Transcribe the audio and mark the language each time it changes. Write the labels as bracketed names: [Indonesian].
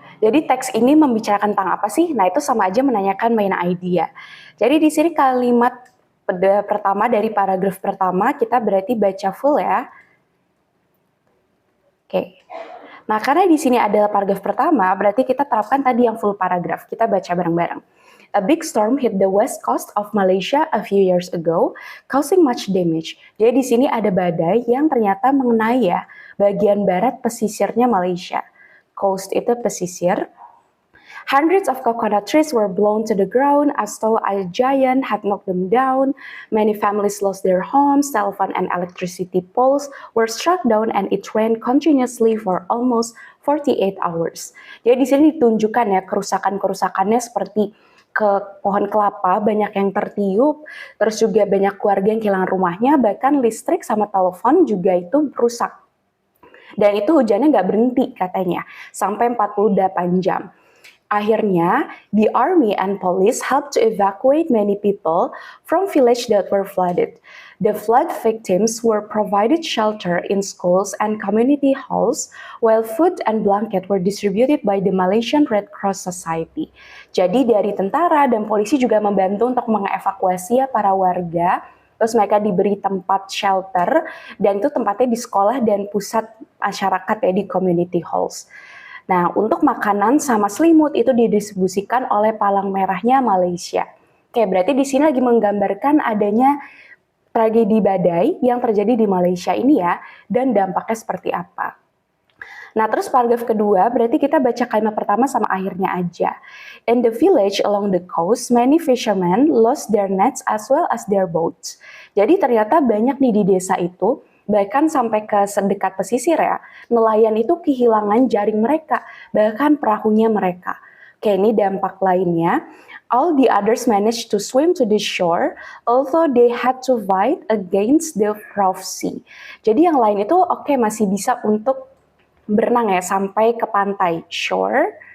[Indonesian] Jadi teks ini membicarakan tentang apa sih? Nah, itu sama aja menanyakan main idea. Jadi di sini kalimat pertama dari paragraf pertama kita berarti baca full ya. Oke. Nah, karena di sini adalah paragraf pertama, berarti kita terapkan tadi yang full paragraf. Kita baca bareng-bareng. [English] A big storm hit the west coast of Malaysia a few years ago, causing much damage. [Indonesian] Jadi di sini ada badai yang ternyata mengenai ya bagian barat pesisirnya Malaysia. Coast itu pesisir. [English] Hundreds of coconut trees were blown to the ground as though a giant had knocked them down. Many families lost their homes, telephone and electricity poles were struck down, and it rained continuously for almost 48 hours. [Indonesian] Jadi di sini ditunjukkan ya kerusakan-kerusakannya seperti ke pohon kelapa banyak yang tertiup, terus juga banyak keluarga yang kehilangan rumahnya, bahkan listrik sama telepon juga itu rusak. Dan itu hujannya nggak berhenti katanya, sampai 48 jam. Akhirnya, [English] the army and police helped to evacuate many people from villages that were flooded. The flood victims were provided shelter in schools and community halls, while food and blanket were distributed by the Malaysian Red Cross Society. [Indonesian] Jadi dari tentara dan polisi juga membantu untuk mengevakuasi ya para warga. Terus mereka diberi tempat shelter, dan itu tempatnya di sekolah dan pusat masyarakat ya di [English] community halls. [Indonesian] Nah, untuk makanan sama selimut itu didistribusikan oleh Palang Merahnya Malaysia. Oke, berarti di sini lagi menggambarkan adanya tragedi badai yang terjadi di Malaysia ini ya, dan dampaknya seperti apa. Nah, terus paragraf kedua, berarti kita baca kalimat pertama sama akhirnya aja. [English] In the village along the coast, many fishermen lost their nets as well as their boats. [Indonesian] Jadi ternyata banyak nih di desa itu, bahkan sampai ke sedekat pesisir ya, nelayan itu kehilangan jaring mereka, bahkan perahunya mereka. Oke, ini dampak lainnya. [English] All the others managed to swim to the shore, although they had to fight against the rough sea. [Indonesian] Jadi yang lain itu masih bisa untuk berenang ya, sampai ke pantai, shore.